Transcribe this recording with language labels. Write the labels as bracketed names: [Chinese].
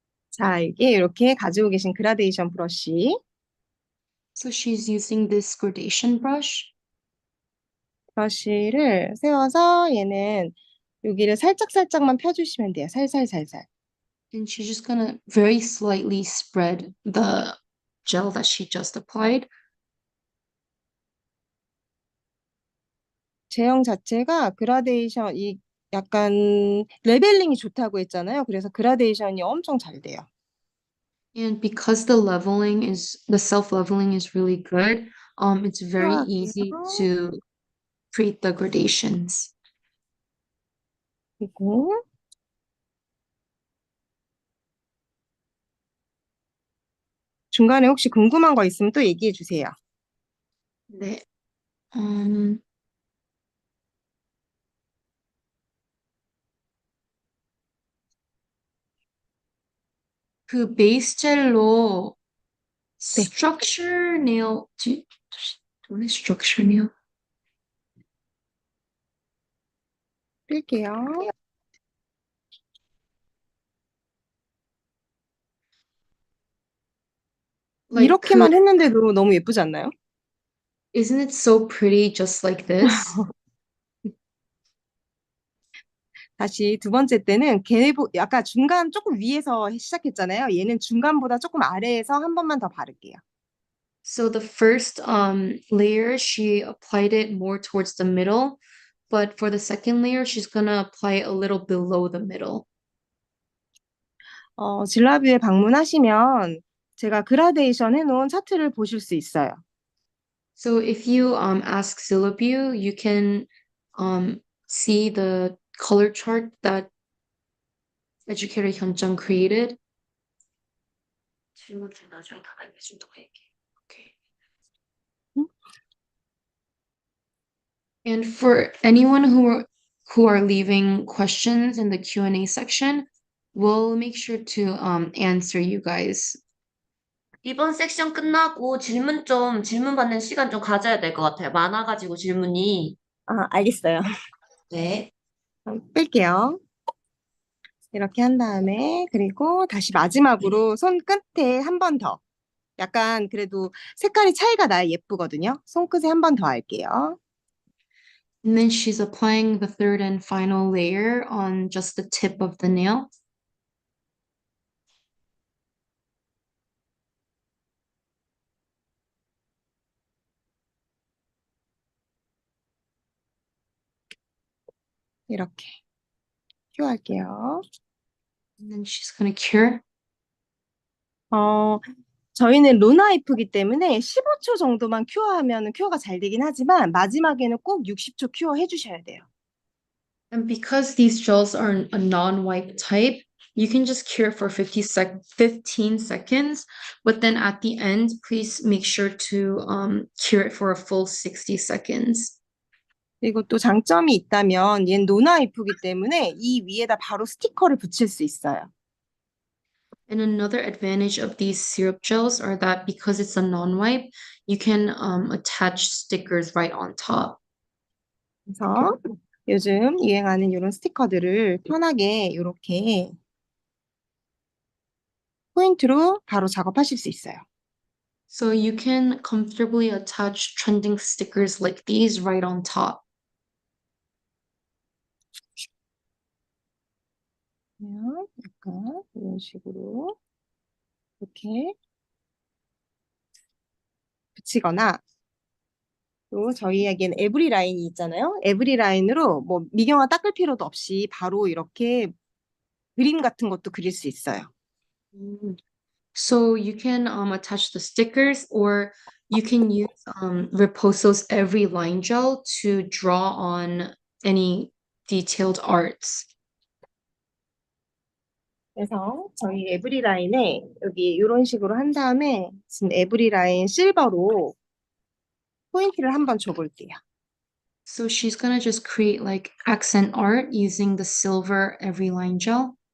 [Korean] 자, 이게 이렇게 가지고 계신 그라데이션 브러쉬. [English] So she's using this gradation brush. [Korean] 브러쉬를 세워서 얘는 여기를 살짝살짝만 펴주시면 돼요. 살살살살. [English] And she's just gonna very slightly spread the gel that she just applied. [Korean] 제형 자체가 그라데이션, 약간 레벨링이 좋다고 했잖아요. 그래서 그라데이션이 엄청 잘 돼요. [English] And because the self-leveling is really good, it's very easy [Korean] 필요할게요. [English] to create the gradations. [Korean] 그리고 중간에 혹시 궁금한 거 있으면 또 얘기해 주세요. 네. Um, 그 베이스 젤로 네, [English] Structure nail. What is structure nail? [Korean] 뜰게요. [English] Like, [Korean] 이렇게만 했는데도 너무 예쁘지 않나요? [English] isn't it so pretty just like this? [Korean] 다시 두 번째 때는 아까 중간 조금 위에서 시작했잖아요. 얘는 중간보다 조금 아래에서 한 번만 더 바를게요. [English] So the first layer, she applied it more towards the middle, but for the second layer, she's gonna apply it a little below the middle. [Korean] 진라뷰에 방문하시면 제가 그라데이션 해놓은 차트를 보실 수 있어요. [English] So if you ask Syllabue, you can see the color chart that educator Hyunzzang created. Okay. 음? And for anyone who are leaving questions in the Q&A section, we'll make sure to answer you guys. [Korean] 이번 섹션 끝나고 질문 받는 시간 좀 가져야 될 것 같아요. 많아가지고 질문이. 알겠어요. 네. 뺄게요. 이렇게 한 다음에 그리고 다시 마지막으로 손 끝에 한 번 더. 약간 그래도 색깔이 차이가 나야 예쁘거든요. 손끝에 한 번 더 할게요. [English] And then she's applying the third and final layer on just the tip of the nail. [Korean] 이렇게 큐할게요. [English] And then she's gonna cure. [Korean] 저희는 로나이프기 때문에 15초 정도만 큐어하면 큐어가 잘 되긴 하지만 마지막에는 꼭 60초 큐어 해주셔야 돼요. [English] And because these gels are a non-wipe type, you can just cure for 15 seconds, but then at the end, please make sure to cure it for a full 60 seconds. [Korean] 그리고 또 장점이 있다면 얘는 노나이프기 때문에 이 위에다 바로 스티커를 붙일 수 있어요. [English] And another advantage of these syrup gels are that because it's a non-wipe, you can attach stickers right on top. [Korean] 그래서 요즘 유행하는 이런 스티커들을 편하게 이렇게 포인트로 바로 작업하실 수 있어요. [English] So you can comfortably attach trending stickers like these right on top. [Korean] 그냥 약간 이런 식으로 이렇게 붙이거나 또 저희에겐 에브리 라인이 있잖아요. 에브리 라인으로 뭐 미경화 닦을 필요도 없이 바로 이렇게 그림 같은 것도 그릴 수 있어요. Mm. [English] So you can attach the stickers, or you can use Riposo's every line gel to draw on any detailed arts. [Korean] 그래서 저희 에브리 라인에 여기 이런 식으로 한 다음에 지금 에브리 라인 실버로 포인트를 한번 줘볼게요. [English] So she's gonna just create like accent art using the silver every line gel.